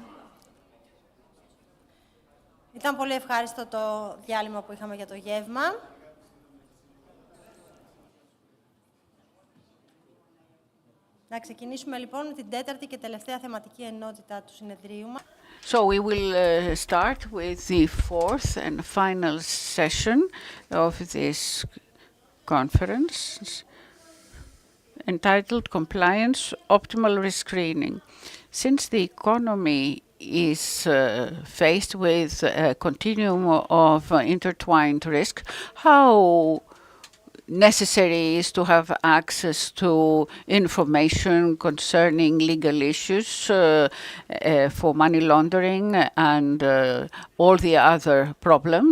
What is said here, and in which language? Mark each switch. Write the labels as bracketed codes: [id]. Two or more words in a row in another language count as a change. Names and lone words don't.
[el] Ήταν πολύ ευχάριστο το διάλειμμα που είχαμε για το γεύμα. Να ξεκινήσουμε λοιπόν με την τέταρτη και τελευταία θεματική ενότητα του συνεδρίου μας. [en] So we will start with the fourth and final session of this conference entitled Compliance Optimal Risk Screening. Since the economy is faced with a continuum of intertwined risk, how necessary is to have access to information concerning legal issues for money laundering and all the other problems.